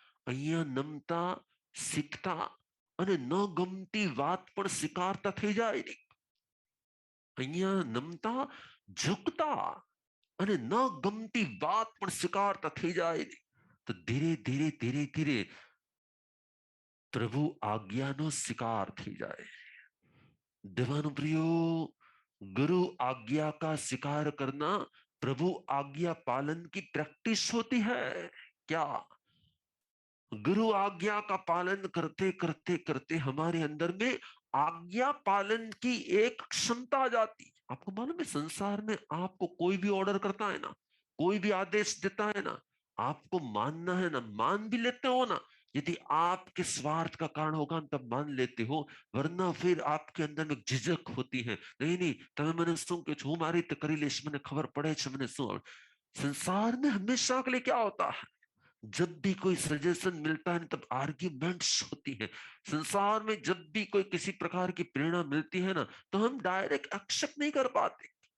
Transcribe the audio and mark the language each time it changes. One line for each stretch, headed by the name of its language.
Gujarati: અહીંયા નમતા, શીખતા અને ન ગમતી વાત પણ સ્વીકારતા થઈ જાય ને. અહીંયા નમતા, ઝૂકતા અને ન ગમતી વાત પણ સ્વીકારતા થઈ જાય ને, તો ધીરે ધીરે ધીરે ધીરે પ્રભુ આજ્ઞાનો શિકાર થઈ જાય.
Hindi: देवानु प्रियो, गुरु आज्ञा का शिकार करना प्रभु आज्ञा पालन की प्रैक्टिस होती है क्या? गुरु आज्ञा का पालन करते करते करते हमारे अंदर में आज्ञा पालन की एक क्षमता आ जाती। आपको मालूम है, संसार में आपको कोई भी ऑर्डर करता है ना, कोई भी आदेश देता है ना, आपको मानना है ना, मान भी लेते हो ना, यदि आपके स्वार्थ का कारण होगा तब मान लेते हो, वरना फिर आपके अंदर में झिझक होती है। नहीं नहीं,
Gujarati: તમે મને શું કહો છો, હું મારી રીતે કરી લઈશ, મને ખબર પડે છે મને શું।
Hindi: संसार में हमेशा के लिए क्या होता है? जब भी कोई सजेशन मिलता है तब आर्ग्यूमेंट्स होती हैं। संसार में जब भी कोई किसी प्रकार की प्रेरणा मिलती है ना, तो हम डायरेक्ट एक्सेप्ट नहीं कर पाते।